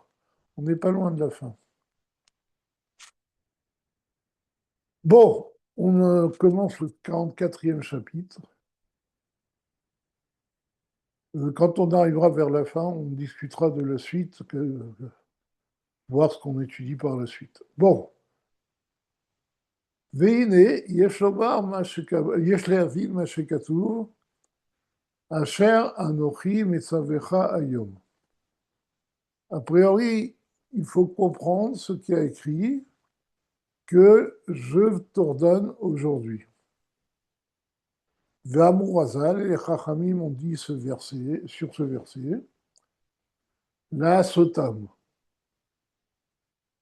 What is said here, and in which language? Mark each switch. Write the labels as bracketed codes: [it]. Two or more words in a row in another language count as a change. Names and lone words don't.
[fr] On n'est pas loin de la fin. Bon, on commence le 44e chapitre. Quand on arrivera vers la fin, on discutera de la suite, voir ce qu'on étudie par la suite. Bon. [he] והנה, יש להבין מה שכתוב, אשר אנוכי מצווך היום. [fr] A priori, il faut comprendre ce qui a écrit que je t'ordonne aujourd'hui. [he] ואמרו חז"ל, [fr] les Chachamim ont dit sur ce verset, la sotam.